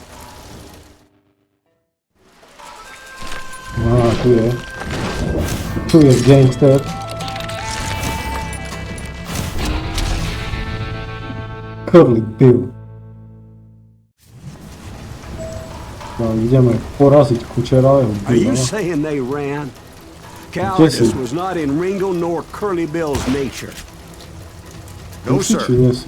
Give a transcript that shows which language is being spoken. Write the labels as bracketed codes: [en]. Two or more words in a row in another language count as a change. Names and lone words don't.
[sk] A, tu je. [pl] Tu jest gangster. Curly Bill. No, idziemy porazić kuczerałego [en] Are you [pl] Billa. [en] saying they ran? Cowardice was not in Ringo nor Curly Bill's nature. No, sir. Yes,